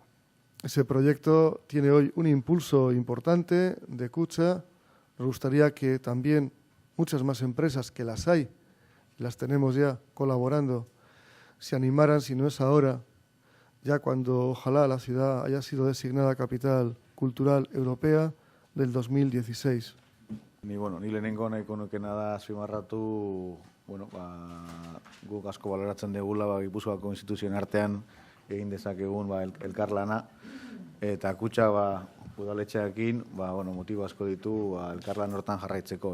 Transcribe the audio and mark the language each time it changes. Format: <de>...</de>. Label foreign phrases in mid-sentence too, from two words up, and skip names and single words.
<es>Ese proyecto tiene hoy un impulso importante de Kutxa. Nos gustaría que también muchas más empresas, que las hay, las tenemos ya colaborando, se animaran, si no es ahora, ya cuando ojalá la ciudad haya sido designada Capital Cultural Europea del 2016.</es> <eu>Ni lehenengo nahiko nukena da azpimarratu, guk asko baloratzen degula Gipuzkoako instituzioen artean egin dezakegun elkarlana, eta Kutxa udaletxeekin motibo asko ditu elkarlan hortan jarraitzeko.</eu>